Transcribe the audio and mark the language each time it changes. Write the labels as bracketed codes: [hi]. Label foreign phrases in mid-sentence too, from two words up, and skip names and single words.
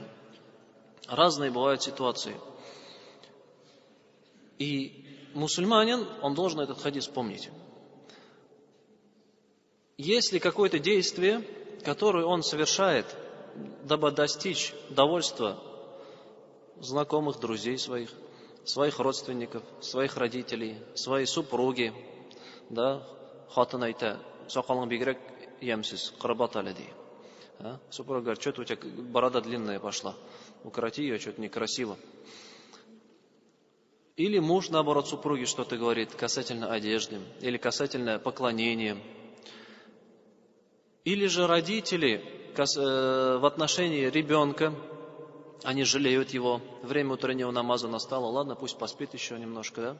[ru] Разные бывают ситуации. И мусульманин, он должен этот хадис помнить. Если какое-то действие, которое он совершает, дабы достичь довольства знакомых, друзей своих родственников, своих родителей, своей супруги, [tt] да, хатын айта, сакалың бигрәк ямсыз, кырбат әле ди. [ru] Супруга говорит, что-то у тебя борода длинная пошла, укороти ее, что-то некрасиво. Или муж, наоборот, супруге что-то говорит касательно одежды, или касательно поклонения. Или же родители в отношении ребенка, они жалеют его, время утреннего намаза настало, ладно, пусть поспит еще немножко, да?